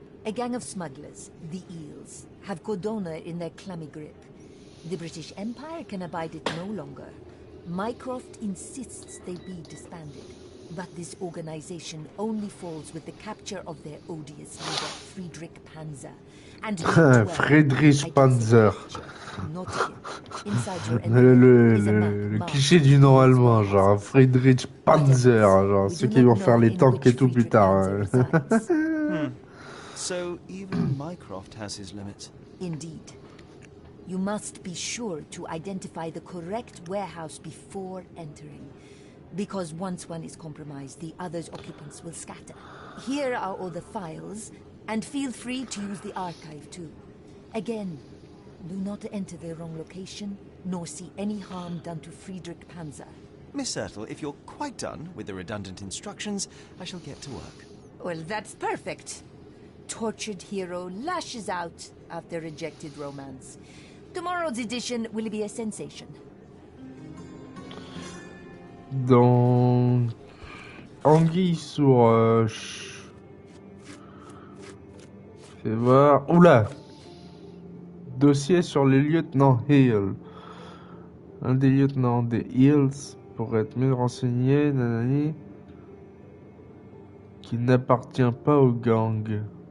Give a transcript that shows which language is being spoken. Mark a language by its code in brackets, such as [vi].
[en] A gang of smugglers, the Eels, have Cordona in their clammy grip. The British Empire can abide it no longer. Mycroft insists they be disbanded. But this organization only falls with the capture of their odious leader, Friedrich Panzer. And Friedrich Panzer. Not him. [fr] Le cliché du nom allemand, genre Friedrich Panzer, genre ceux qui vont faire les tanks et tout plus tard. [en] So even Mycroft has his limits. Indeed. You must be sure to identify the correct warehouse before entering. Because once one is compromised, the other's occupants will scatter. Here are all the files, and feel free to use the archive too. Again, do not enter the wrong location, nor see any harm done to Friedrich Panzer. Miss Ertl, if you're quite done with the redundant instructions, I shall get to work. Well, that's perfect. Tortured hero lashes out after rejected romance. Tomorrow's edition will be a sensation. [fr] Donc, anguille sous roche. Fais voir. Oula! Dossier sur les lieutenants Hill. Un des lieutenants des Hills pourrait être mieux renseigné, nanani, qui n'appartient pas au gang.